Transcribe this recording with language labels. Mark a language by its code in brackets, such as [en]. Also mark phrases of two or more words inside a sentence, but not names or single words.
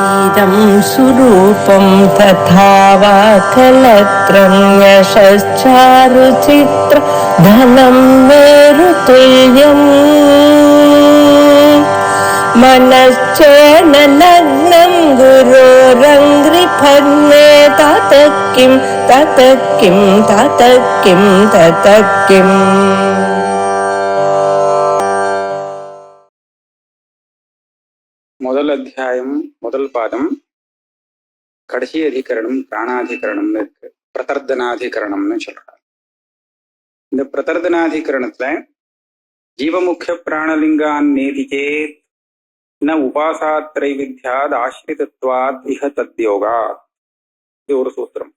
[sa] इदं सुरूपं तथा वा कलत्रं यशश्चारुचित्र धनं मेरुतुल्यम् मनश्चेन लग्नं गुरोरङ्घ्रिपद्मे ततः किं ततः किं ततः किं ततः किम्. [ta] முதல் அத்தியாயம் முதல் பாதம் கடைசி அதிகரணம் பிராணாதிகரணம்னு இருக்கு. பிரதர்தனாதிகரணம்னு சொல்றாங்க. இந்த பிரதர்தனாதிகரணத்துல [sa] जीवमुख्य प्राणलिङ्गान् नेति चेत् न उपासात्रै विध्यात् आश्रितत्वात् इह तद्योगात्, [ta] இது ஒரு சூத்திரம்.